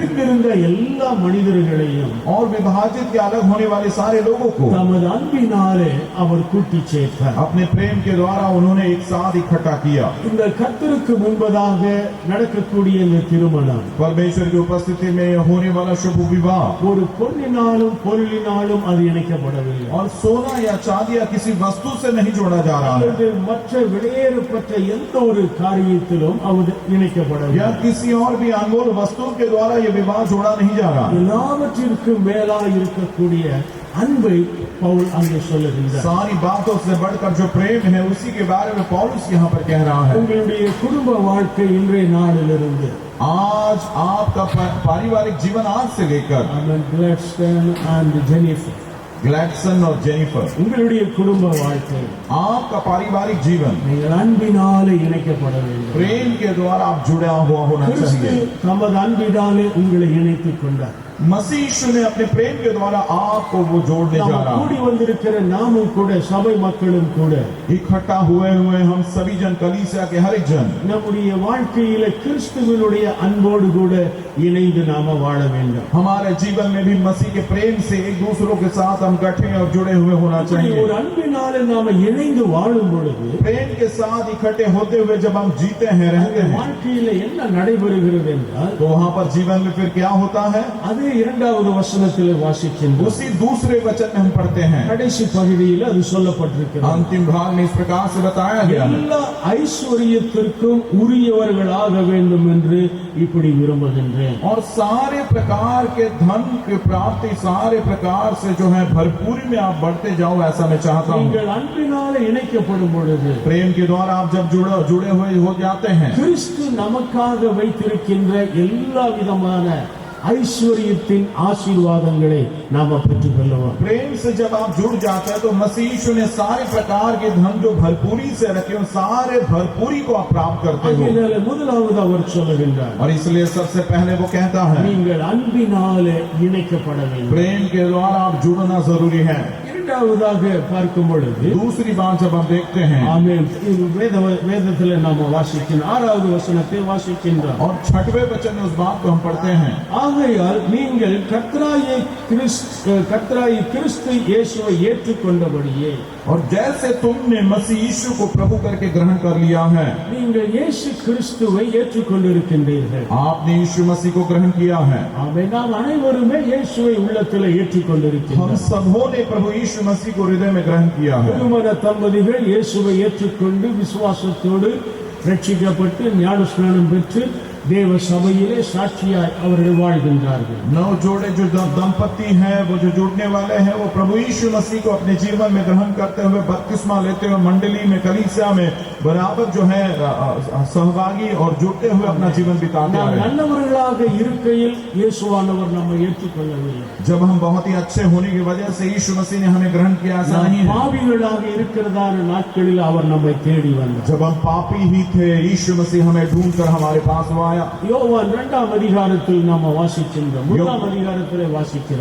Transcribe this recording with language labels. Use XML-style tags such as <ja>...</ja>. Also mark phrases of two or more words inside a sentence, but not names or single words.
<ta>பிரிந்திருந்த எல்லா மனிதர்களையும்</ta> <hi>और विभाजित के अलग होने वाले सारे लोगों को</hi> <ta>தமது அன்பினாலே அவர் கூட்டி சேர்த்தார்.</ta> <hi>अपने प्रेम के द्वारा उन्होंने एक साथ इकट्ठा किया.</hi> <ta>இந்த கர்த்தருக்கு முன்பதாக நடக்கக்கூடிய இந்த திருமணம்</ta> <hi>परमेश्वर की उपस्थिति में होने वाला शुभ विवाह</hi> <ta>ஒரு பொன்னினாலும் பொருளினாலும் அது இணைக்கப்படவில்லை.</ta> <hi>और सोना या चांदी या किसी वस्तु से नहीं जोड़ा जा रहा है,</hi> <ta>அல்லது மற்ற வெளியேறப்பட்ட எந்த ஒரு காரியத்திலும் அது</ta> <hi>या</hi> <ta>இணைக்கப்படவில்லை.</ta> <hi>किसी और भी अनमोल वस्तु के द्वारा ये विवाह जोड़ा नहीं जा रहा.</hi> <ta>எல்லாவற்றிற்கும் மேலாய் இருக்கக்கூடிய அன்பை பவுல் அங்கே சொல்லுகின்றார்.</ta> <hi>सारी बातों से बढ़कर जो प्रेम है उसी के बारे में पौलुस यहाँ पर कह रहा है.</hi> <ta>உங்களுடைய குடும்ப வாழ்க்கை இன்றைய நாளிலிருந்து</ta> <hi>आज आपका पारिवारिक जीवन आज से लेकर</hi> <ta>கிளாட்ஸ்டன் அண்ட் ஜெனிஃபர்,</ta> <hi>ग्लैडसन और जेनिफर,</hi> <ta>உங்களுடைய குடும்ப வாழ்க்கை</ta> <hi>आपका पारिवारिक जीवन</hi> <ta>நீங்கள் அன்பினாலே இணைக்கப்பட வேண்டும்.</ta> <hi>प्रेम के द्वारा आप जुड़ा हुआ होना</hi> <ta>கிறிஸ்து</ta> <hi>चाहिए.</hi> <ta>தமது அன்பினாலே உங்களை இணைத்துக் கொண்டார்.</ta> <hi>मसीह यीशु ने अपने प्रेम के द्वारा आपको वो जोड़ने जा</hi> <ta>நாம்</ta> <hi>रहा</hi> <ta>கூடி</ta> <hi>है.</hi> <ta>வந்திருக்கிற நாமும் கூட சபை மக்களும் கூட</ta> <hi>इकट्ठा हुए हम सभी जन, कलीसिया के हर एक जन</hi> <ta>நம்முடைய வாழ்க்கையில கிறிஸ்துவினுடைய அன்போடு கூட இணைந்து நாம வாழ வேண்டும்.</ta> <hi>हमारे जीवन में भी मसीह के प्रेम से एक दूसरों के साथ हम गठे और जुड़े हुए होना</hi> <ta>இப்படி</ta> <hi>चाहिए.</hi> <ta>ஒரு அன்பினாலே நாம இணைந்து வாழும் பொழுது</ta> <hi>प्रेम के साथ इकट्ठे होते हुए जब हम जीते हैं, रहते हैं,</hi> <ta>வாழ்க்கையில என்ன நடைபெறுகிறது என்றால்,</ta> <hi>तो वहाँ पर जीवन में फिर क्या होता है?</hi> <ta>அதே இரண்டாவது வசனத்திலே வாசிக்கின்றோம்.</ta> <hi>उसी दूसरे वचन में हम पढ़ते हैं.</hi> <ta>கடைசி பகுதியில் அது சொல்லப்பட்டிருக்கிறது.</ta> <hi>अंतिम भाग में इस प्रकार से बताया गया है,</hi> <ta>எல்லா ஐஸ்வர்யத்திற்கும் உரியவர்களாக வேண்டும் என்று இப்படி விரும்புகின்றேன்.</ta> <hi>और सारे प्रकार के धन की प्राप्ति, सारे प्रकार से जो है भरपूरी में आप बढ़ते जाओ, ऐसा मैं चाहता हूँ.</hi> <ta>நீங்கள் அன்பினாலே இணைக்கப்படும் பொழுது</ta> <hi>प्रेम के द्वारा आप जब जुड़े हुए हो जाते हैं,</hi> <ta>கிறிஸ்து நமக்காக வைத்திருக்கின்ற எல்லா விதமான ஐஸ்வர்யத்தின் ஆசீர்வாதங்களை நாம பெற்றுக்கொள்ளுவோம்.</ta> <hi>प्रेम से जब आप जुड़ जाते हैं तो मसीह यीशु ने सारे प्रकार के धन जो भरपूरी से रखे हो, सारे भरपूरी को आप प्राप्त करते हो.</hi> <ta>அதனால முதலாவது அவர் சொல்லுகின்றார்,</ta> <hi>और इसलिए सबसे पहले वो कहता है,</hi> <ta>நீங்கள் அன்பினாலே இணைக்கப்பட வேண்டும்.</ta> <hi>प्रेम के द्वारा आप जुड़ना जरूरी है.</hi> <ta>இரண்டாவதாக பார்க்கும் பொழுது</ta> <hi>दूसरी बात जब हम देखते हैं,</hi> <ta>ஆமென், இது வேதத்தில் நாம வாசிக்கின்றோம். 6வது வசனத்தை வாசிக்கின்றோம்.</ta> <hi>और 6वें वचन में उस बात को हम पढ़ते हैं,</hi> <ta>ஆகையால் நீங்கள் கர்த்தராகிய கிறிஸ்து இயேசுவை ஏற்றுக்கொண்டபடியே,</ta> <hi>और जैसे तुमने मसीह यीशु को प्रभु करके ग्रहण कर लिया है,</hi> <ta>நீங்கள் இயேசு கிறிஸ்துவை ஏற்றுக்கொண்டிருக்கின்றீர்கள்.</ta> <hi>आपने यीशु मसीह को ग्रहण किया है.</hi> <ta>ஆமென். நாம் அனைவருமே இயேசுவை உள்ளத்தில்</ta> <hi>हम</hi> <ta>ஏற்றுக்கொண்டிருக்கின்றோம்.</ta> <hi>सबों ने प्रभु यीशु मसीह को हृदय में ग्रहण किया है.</hi> <ta>திருமண தம்பதிகள் இயேசுவை ஏற்றுக்கொண்டு விசுவாசத்தோடு ரட்சிக்கப்பட்டு ஞான ஸ்நானம் பெற்று தேவ சபையிலே சாட்சியாய் அவர்கள் வாழ்கின்றார்கள்.</ta> <hi>नौ जोड़े जो दंपति हैं, वो जो जुड़ने वाले हैं, वो प्रभु यीशु मसीह को अपने जीवन में ग्रहण करते हुए बपतिस्मा लेते हुए मंडली में, कलीसिया में बराबर जो है सहभागी और जुड़ते हुए अपना जीवन बिताते आ</hi> <ta>நாம்</ta> <hi>रहे हैं।</hi> <ta>நல்லவர்களாக இருக்கையில் இயேசுவானவர் நம்மை ஏற்றுக்கொள்ளவில்லை.</ta> <hi>जब हम बहुत ही अच्छे होने की वजह से यीशु मसीह ने हमें ग्रहण किया, ऐसा</hi> <ta>நாம்</ta> <hi>नहीं है।</hi> <ta>பாவிகளாக இருக்கிறதான நாட்களில் அவர் நம்மை தேடி வந்தார்.</ta> <hi>जब हम पापी ही थे, यीशु मसीह हमें ढूंढ कर हमारे पास वो आया।</hi> <ta>யோவான் 2ஆம் அதிகாரத்தில் நாம் வாசிக்கின்றோம். 3ஆம் அதிகாரத்திலே வாசிக்கிறோம்.</ta>